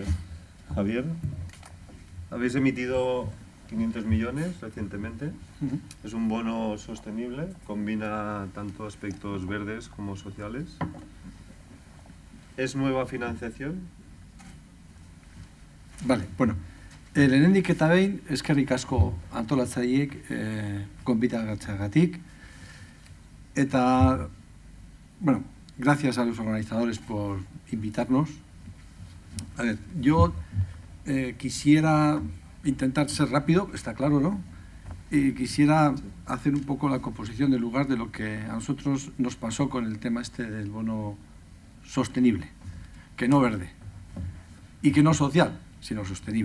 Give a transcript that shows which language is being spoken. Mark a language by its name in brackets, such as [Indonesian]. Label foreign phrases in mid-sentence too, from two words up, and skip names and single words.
[Spanish] Javier, habéis emitido 500 millones recientemente. Es un bono sostenible, combina tanto aspectos verdes como sociales. ¿Es nueva financiación? Vale, bueno. [Basque] Lehenendik eta behin, eskerrik asko antolatzaileek gonbidagatik. Eta, bueno, [Spanish] gracias a los organizadores por invitarnos. A ver, yo quisiera intentar ser rápido, está claro, ¿no? Y quisiera hacer un poco la composición del lugar de lo que a nosotros nos pasó con el tema este del bono sostenible, que no verde y que no social, sino sostenible.